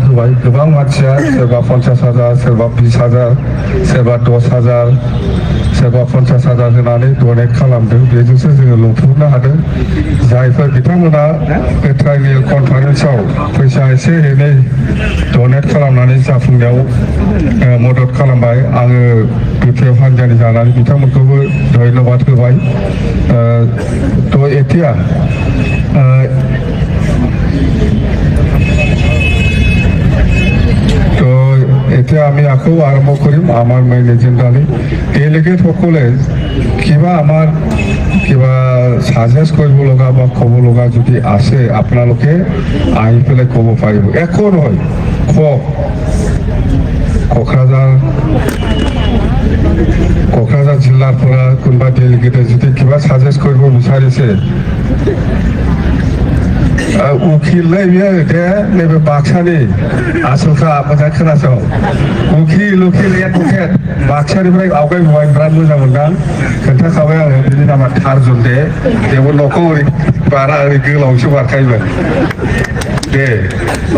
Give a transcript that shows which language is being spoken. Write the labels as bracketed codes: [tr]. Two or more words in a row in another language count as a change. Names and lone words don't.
[brx] होबाय गोबां मानसिया सोरबा 50,000 सोरबा 20,000 सोरबा 10,000 सोरबा 50,000 होनानै डनेट खालामदों बेजोंसो जोङो लुफुंनो हादों जायफोर बिथांमोना बे ट्राइबेल कनफारेन्सआव फैसा एसे एनै डनेट खालामनानै जाफुंनायाव मदद खालामबाय आङो बिपिएफ हान्जानि जानानै बिथांमोनखौबो धन्यबाद होबाय तो এতিয়া [as] এতিয়া আমি আকৌ আৰম্ভ কৰিম আমাৰ মেইন এজেণ্ডালৈ ডেলিগেট সকলে কিবা সাজেষ্ট কৰিব লগা বা ক'ব লগা যদি আছে আপোনালোকে আহি পেলাই ক'ব পাৰিব একো নহয় কওক কোকৰাঝাৰ জিলাৰ পৰা কোনোবা ডেলিগেটে যদি কিবা সাজেষ্ট কৰিব বিচাৰিছে [brx] उखिललै बियो दे नैबे बाक्सानि आसलखा मोजां खोनासं उखिल एडभकेट बाक्सानिफ्राय आवगायबोबाय बिराद मोजां मोनदां खोन्थाखाबाय आङो बिनि नामा टार्जुन दे बेबो न'खौ ओरै बारा ओरै गोलावसो बारखायोमोन दे औ